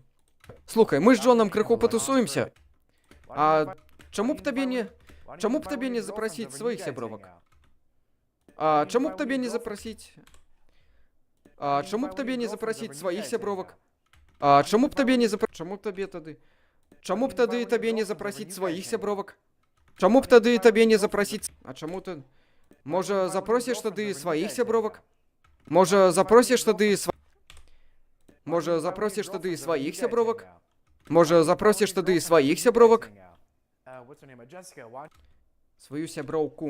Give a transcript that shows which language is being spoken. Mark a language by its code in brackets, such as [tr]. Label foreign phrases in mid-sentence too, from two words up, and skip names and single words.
[be] Слухай, мы з Джоном крыху патусуемся. А чаму б табе не запрасіць сваіх сябровак? Чаму б табе не запрасіць сваіх сябровак? Чаму б тады табе не запрасіць сваіх сябровак? [uk] Чому б тоді тобі не запросити? А чому ти? Може, запросиш тоді своїх сябровок? Може, запросиш тоді Може, запросиш тоді своїх сябровок? Може, запросиш тоді своїх сябровок? Свою сябровку.